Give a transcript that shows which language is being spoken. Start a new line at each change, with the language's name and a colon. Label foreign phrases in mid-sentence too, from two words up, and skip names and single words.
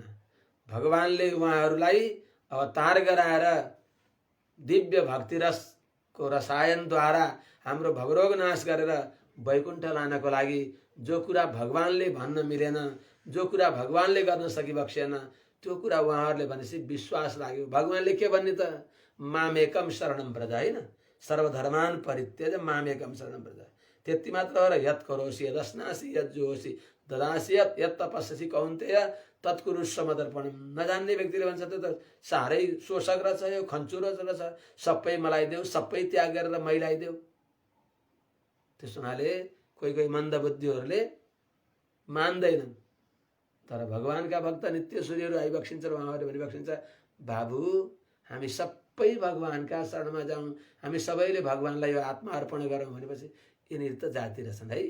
Nepali: भगवानले उहाँहरूलाई अवतार गराएर दिव्य भक्ति रसको रसायनद्वारा हाम्रो भवरोग नाश गरेर वैकुण्ठ लानको लागि जो कुरा भगवानले भन्न मिलेन, जो कुरा भगवानले गर्न सकिबक्सेन, त्यो कुरा उहाँहरूले भनेपछि विश्वास लाग्यो। भगवानले के भन्ने त?
Sanskrit: मामेकम शरणम व्रज, होइन? सर्वधर्मान परित्यज मामेकम शरणम व्रज।
Nepali: त्यति मात्र हो र
Sanskrit: यत् करोसि यदस्नासि यज्जुहोसि ददासि यत् तपस्यसि कौन्तेय तत्कुरु समदर्पणम।
Nepali: नजान्ने व्यक्तिले भन्छ त्यो त साह्रै शोषक रहेछ, यो खन्चुरो रहेछ, सबै मलाई देऊ, सबै त्याग गरेर मैलाई देऊ। त्यस हुनाले कोही कोही मन्दबुद्धिहरूले मान्दैनन्। तर भगवानका भक्त नित्य सूर्यहरू आइबक्सिन्छ र उहाँहरूले भनिबक्सिन्छ, बाबु हामी सबै भगवानका शरणमा जाउँ, हामी सबैले भगवानलाई यो आत्मा अर्पण गरौँ भनेपछि यिनीहरू त जाति रहेछन् है।